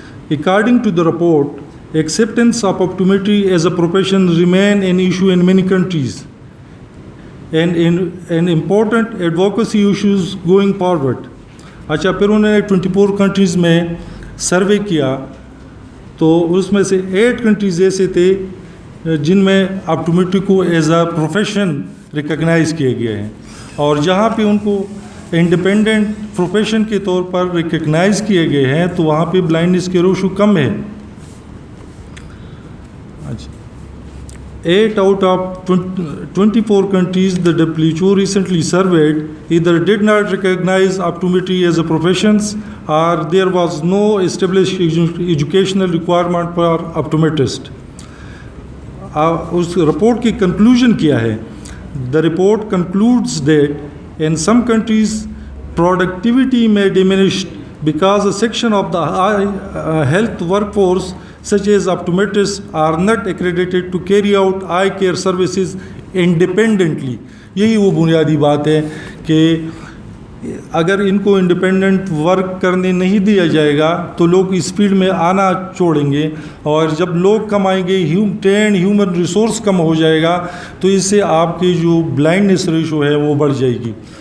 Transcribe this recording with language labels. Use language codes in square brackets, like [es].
[en] According to the report, acceptance of optometry as a profession remain an issue in many countries and an important advocacy issues going forward. [ur] اچھا, پھر انہوں نے 24 countries میں survey کیا تو اس میں سے 8 کنٹریز ایسے تھے جن میں اپٹومیٹری کو [en] as a profession [ur] ریکگنائز کیا گیا ہے, اور جہاں پہ ان کو انڈیپینڈنٹ پروفیشن کے طور پر ریکگنائز کیے گئے ہیں تو وہاں پہ بلائنڈنیس کی ریشو کم ہے. [en] 8 out of 24 countries the WHO recently surveyed either did not recognize optometry as a profession or there was no established educational requirement for optometrist. [ur] اس report کی کنکلوژن کیا ہے؟ [en] The report concludes that in some countries productivity may diminish because a section of the health workforce such as optometrists are not accredited to carry out eye care services independently. [ur] یہی وہ بنیادی بات ہے کہ اگر ان کو انڈیپینڈنٹ ورک کرنے نہیں دیا جائے گا تو لوگ اس فیلڈ میں آنا چھوڑیں گے, اور جب لوگ کم آئیں گے, ٹرینڈ ہیومن ریسورس کم ہو جائے گا, تو اس سے آپ کی جو بلائنڈنیس ریشو ہے وہ بڑھ جائے گی.